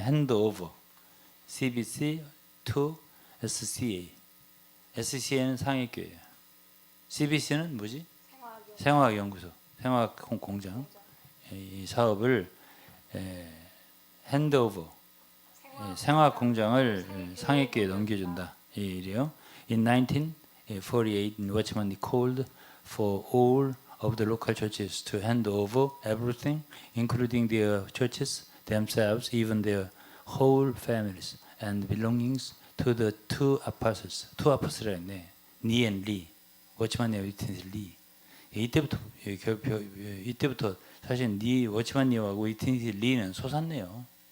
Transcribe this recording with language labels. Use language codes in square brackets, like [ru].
[en] hand over, CBC to SCA. [ko] SCA는 상해교회예요. CBC는 뭐지? 생화학연구소, 생화학공장. 이 사업을 [en] hand over, [ko] 생화학공장을 상해교회에 넘겨준다. 이 일이에요. [en] In 1948, Watchman called for all of the local churches to hand over everything, including their churches themselves, even their whole families and belongings, to the two apostles. two apostles [ko] 라 했네. 니 and 리. 워치만 니와 위트니스 리. 이때부터 사실 니 워치만 니와 위트니스 리는 솟았네요.